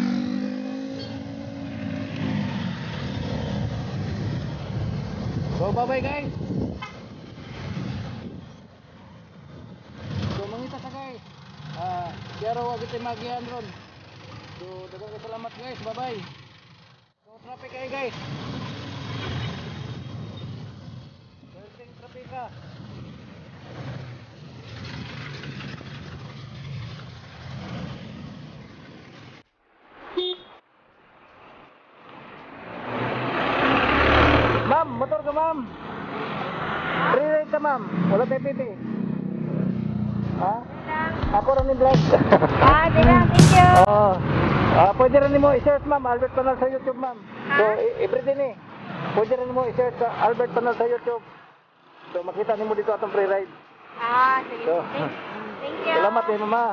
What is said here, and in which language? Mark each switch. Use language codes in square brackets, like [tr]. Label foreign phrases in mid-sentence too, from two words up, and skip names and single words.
[en] So bye bye guys. [ceb] So mangita ta guys, pero wag ito maagian ron. So dagang salamat guys, bye bye. Traffic kayo guys. [en] Searching traffic ka. [ceb] Ma'am, motor ka ma'am. Pre-ride ka ma'am. Wala tayo piti. [tl] Ha? Ako rin yung drive. [en] Thank you. [ceb] Pwede rin mo i-search ma'am, Albert Panal sa YouTube ma'am. So everyday pwede rin mo i-search Albert Panal sa YouTube. So makita nimo dito atong pre-ride. Sige. So, [en] Thank you. [ceb] salamat eh mama.